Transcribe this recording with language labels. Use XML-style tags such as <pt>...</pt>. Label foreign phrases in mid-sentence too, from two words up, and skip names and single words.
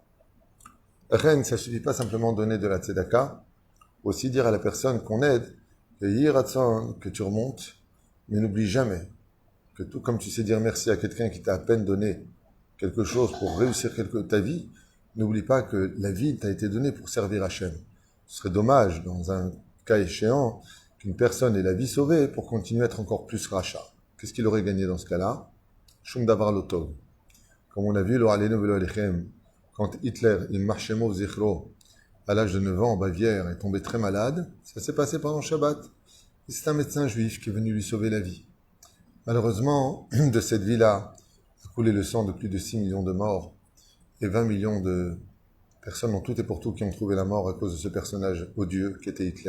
<fr>Reine, ça ne suffit pas simplement de donner de la tzedaka, aussi dire à la personne qu'on aide, que tu remontes, mais n'oublie jamais que tout comme tu sais dire merci à quelqu'un qui t'a à peine donné quelque chose pour réussir ta vie, n'oublie pas que la vie t'a été donnée pour servir Hachem. Ce serait dommage, dans un cas échéant, qu'une personne ait la vie sauvée pour continuer à être encore plus rachat. Qu'est-ce qu'il aurait gagné dans ce cas-là?</fr> <he>שום דבר לטוב.</he> <fr>Comme on a vu, quand Hitler, il marchait</fr> <he>מות זכרו,</he> <fr>à l'âge de 9 ans en Bavière, est tombé très malade, ça s'est passé pendant Shabbat. Et c'est un médecin juif qui est venu lui sauver la vie. Malheureusement, de cette vie-là a coulé le sang de plus de 6 millions de morts et 20 millions de personnes en tout et pour tout qui ont trouvé la mort à cause de ce personnage odieux qui était Hitler.</fr>